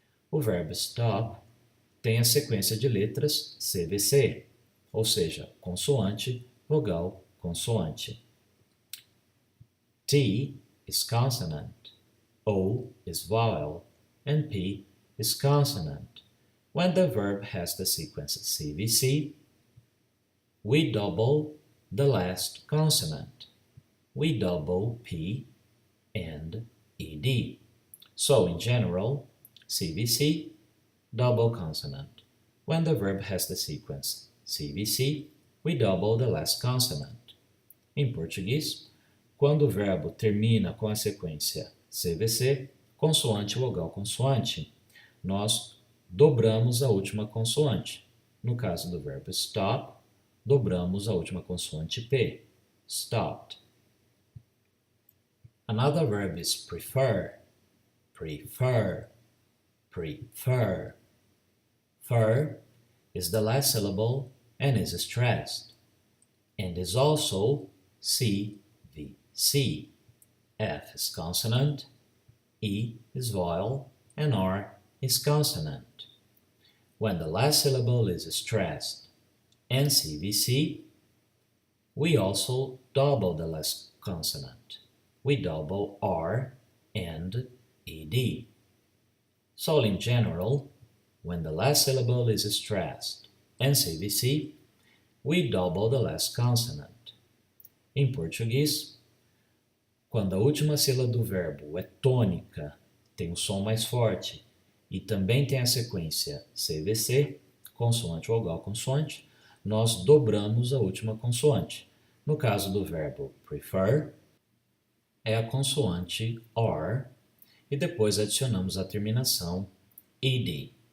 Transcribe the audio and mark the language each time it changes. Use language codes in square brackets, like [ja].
[pt] O verbo stop tem a sequência de letras CVC, ou seja, consoante, vogal, consoante. [en] T is consonant, O is vowel, and P is consonant. When the verb has the sequence CVC, we double the last consonant. We double P and ED. So in general, CVC, double consonant. When the verb has the sequence CVC, we double the last consonant. [pt] Em português, quando o verbo termina com a sequência CVC, consoante, vogal, consoante, nós dobramos a última consoante. No caso do verbo stop, dobramos a última consoante P. Stopped. [en] Another verb is prefer. Prefer. Prefer. Fer is the last syllable and is stressed, and is also CVC. F is consonant, E is vowel, and R is consonant. When the last syllable is stressed and CVC, we also double the last consonant. We double R and ED. So in general, when the last syllable is stressed and CVC, we double the last consonant. [pt] Em português, quando a última sílaba do verbo é tônica, tem um som mais forte, e também tem a sequência CVC, consoante, vogal, consoante, nós dobramos a última consoante. No caso do verbo prefer, é a consoante R, e depois adicionamos a terminação ED.